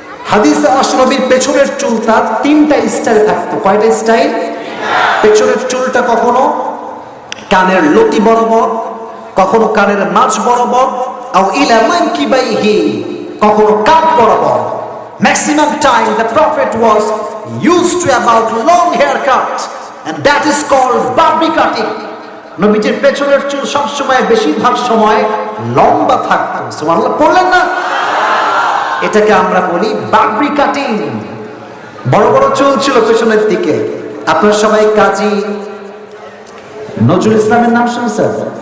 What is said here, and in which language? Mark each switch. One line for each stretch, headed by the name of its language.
Bangla: হাদিসে আসে নবীর পেছনের চুলটা তিনটা স্টাইল থাকতো। কয়টা স্টাইল? পেছনের চুলটা কখনো কানের লতি বরাবর, কখনো কানের মাঝ বরাবর,
Arabic: আও ইলা মানকিবাইহি,
Bangla: কখনো কাঁধ বরাবর।
English: Maximum time the prophet was used to about long haircut, and that is called barbi cutting.
Bangla: নবীজির পেছনের চুল সব সময়, বেশিরভাগ সময় লম্বা থাকতো। সুবহানাল্লাহ পড়লেন না? এটাকে আমরা বলি বাবরি কাটিং। বড় বড় চুল ছিল পেছনের দিকে। আপনারা সবাই কাজী নজরুল ইসলামের নাম শুনছেন?